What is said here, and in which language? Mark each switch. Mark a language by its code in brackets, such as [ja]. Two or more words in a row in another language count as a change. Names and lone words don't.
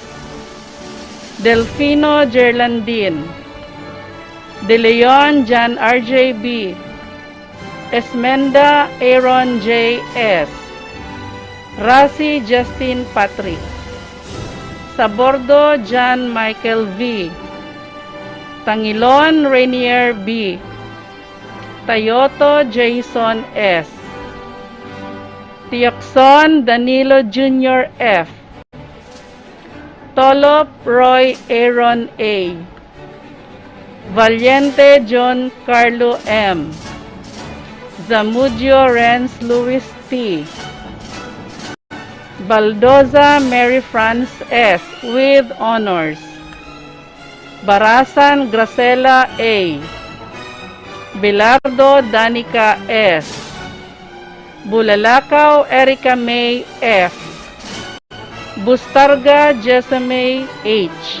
[en] Delfino Gerlandine. De Leon Jan RJ B. Esmenda Aaron J. S. Rasi Justin Patrick. Sabordo John Michael V. Tangilon Rainier B. Tayoto Jason S. Tiokson Danilo Jr. F. Tolop Roy Aaron A. Valiente John Carlo M. Zamudio Renz Luis T. Baldoza Mary France S. with honors. Barasan Gracela A. Bilardo Danica S. Bulalakaw Erica May F. Bustarga Jessamay H.